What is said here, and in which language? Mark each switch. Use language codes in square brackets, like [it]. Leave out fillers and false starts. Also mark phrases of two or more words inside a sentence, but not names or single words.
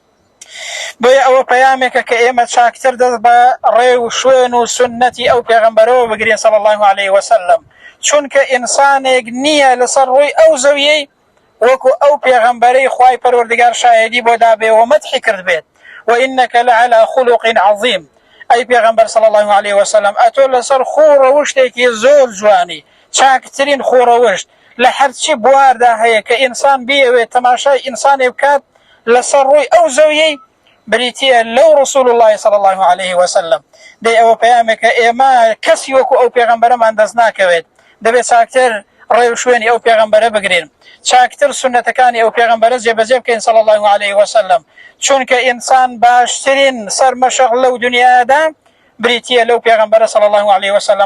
[ckb] بۆیە ئەوە پەیامێکە کە ئێمە چاکتر دەست بە ڕێ و شوێن و سنەتی ئەو پێغەمبەرەوە بگرین [ar] صلی الله عليه وسلم، [ckb] چونکە ئینسانێک نییە لەسەر ڕووی ئەو زەویەی وەکو ئەو پێغەمبەرەی خوای پەروەردگار شایەدی بۆ دابێ و مەدحی کرد بێت. [ar] وإنك لعلى خلق عظيم. [ckb] ئەی پێغەمبەر [ar] صلی الله عليه وسلم، [ckb] ئەتۆ لەسەر خوڕەوشتێکی زۆر جوانی، چاکترین خوڕەوشت لە هەرچی بواردا هەیە کە ئینسان بیەوێت تەماشای ئینسانێ بکات لەسەر ڕووی ئەو زەویەی بریتیە لەو [ar] رسول الله صلی الله عليه وسلم. [ckb] دەی ئەوە پەیامێکە ئێمە کەسی وەکو ئەو پێغەمبەرەمان دەست ناکەوێت، دەبێت چاکتر ڕێ و شوێنی ئەو پێغەمبەرە بگرین، چاکتر سنەتەکانی ئەو پێغەمبەرە جێبەجێ بکەین [ar] صلی الله عليه وسلم، [ckb] چونکە ئینسان باشترین سەرمەشق لەو دنیادا بریتیە لەو پێغەمبەرە [ar] صلی الله عليه وسلم.